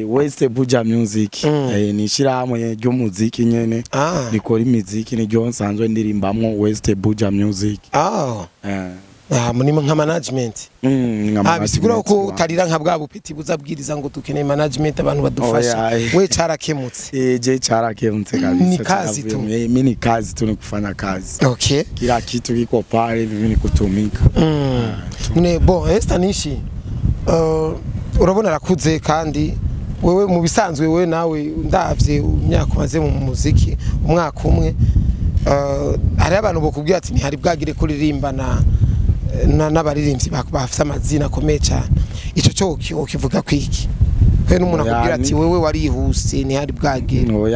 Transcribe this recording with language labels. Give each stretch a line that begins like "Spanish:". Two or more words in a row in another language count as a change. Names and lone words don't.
Rundi: West Buja Music ni ishirahamwe ry'umuziki nyene rikora imiziki niryo nsanzwe ndirimbamwo West Buja Music muri nka management bisigura ko utarira nka bwa bupeti buzabwiriza ngo dukeneye management abantu badufasha we carakemutse je carakemutse kabisa
Swahili: ni kazi tu mimi kazi tu ni kufanya kazi kila kitu kiko pale mimi ni kutumika
Rundi: ne bon Stanishi urabona rakuze kandi wewe mu bisanzwe wewe nawe ndavye imyaka maze mu muziki umwaka umwe hari abantu bokubwira ati ntihari bwagire kuririmbana n'abaririmbyi bafite amazina akomeye cyane ico cyo kivuga kwiki kwe n'umuntu akubwira ati wewe warihuse ntihari bwagire